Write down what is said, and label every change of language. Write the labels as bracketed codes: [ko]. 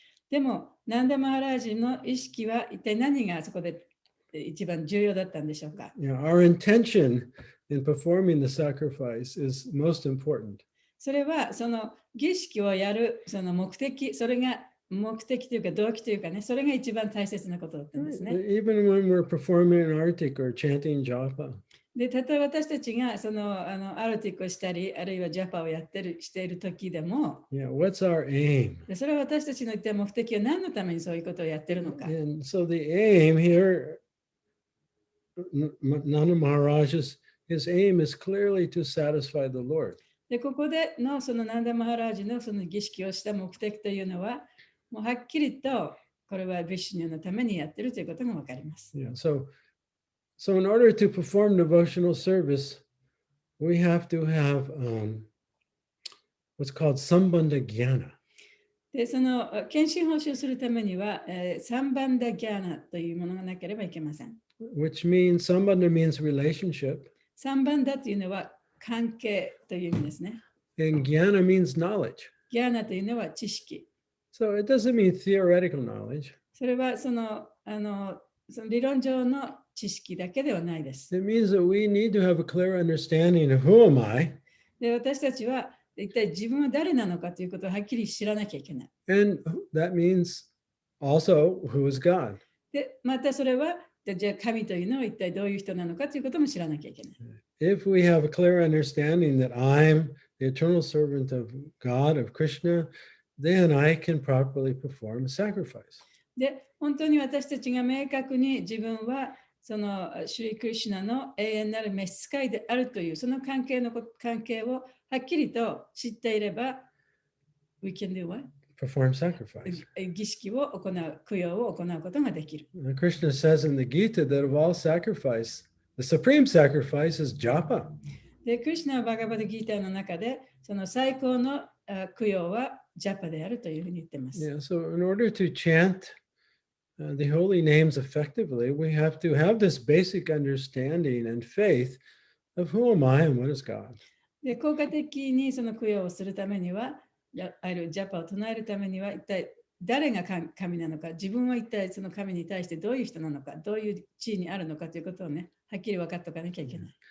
[ja] でも、ナンダ・マハラジの意識は一体何がそこで一番重要だったんでしょうか。 [en] Our intention in performing the sacrifice is most important. [ja] それはその儀式をやるその目的、それが目的というか動機というかね、それが一番大切なことだったんですね。 [en] Even when we're performing an artik or chanting japa. [ja] で、例えば私たちがそのアルティックをしたり、あるいはジャパをしている時でも、 [en] What's our aim? [ja] でそれは私たちの一体目的は何のためにそういうことをやってるのか。 [en] And so the aim here, Nanda Maharaj's his aim is clearly to satisfy the Lord. [ja] で、ここでのそのナンダ・マハラージのその儀式をした目的というのは、もうはっきりとこれはヴィシュニューのためにやっているということがわかります。 [en] So in order to perform devotional service, we have to have what's called sambandha jnana. [ja] で、その献身奉仕をするためには、サンバンダ・ギャーナというものがなければいけません。 [en] Which means sambandha means relationship. [ja] サンバンダというのは関係という意味ですね。 [en] And jnana means knowledge. [ja] ギャーナというのは知識。 [en] So it doesn't mean theoretical knowledge. [ja] それはその理論上の知識だけではないです。 [en] It means that we need to have a clear understanding of who am I. [ja] で、私たちは一体自分は誰なのかということをはっきり知らなきゃいけない。 [en] And that means also who is God. [ja] で、またそれはじゃあ神というのは一体どういう人なのかということも知らなきゃいけない。 [en] If we have a clear understanding that I'm the eternal servant of God, of Krishna, then I can properly perform a sacrifice. [ja] で、本当に私たちが明確に自分はそのシュリクリシュナの永遠なる召使いであるというその関係をはっきりと知っていれば、 [en] we can do what? Perform sacrifice. [ja] 儀式を行う、供養を行うことができる。 [en] Krishna says in the Gita that of all sacrifice, the supreme sacrifice is japa. [ja] で、クリシュナはバガバダギーターの中で、その最高の供養はジャパであるというふうに言っています。 [en] So in order to chant the holy names effectively, we have to have this basic understanding and faith of who am I and what is God. [ja] で、効果的にその供養をするためには、あるジャパを唱えるためには、一体誰が神なのか、自分は一体その神に対してどういう人なのか、どういう地位にあるのかということをね、はっきり分かっておかなきゃいけない。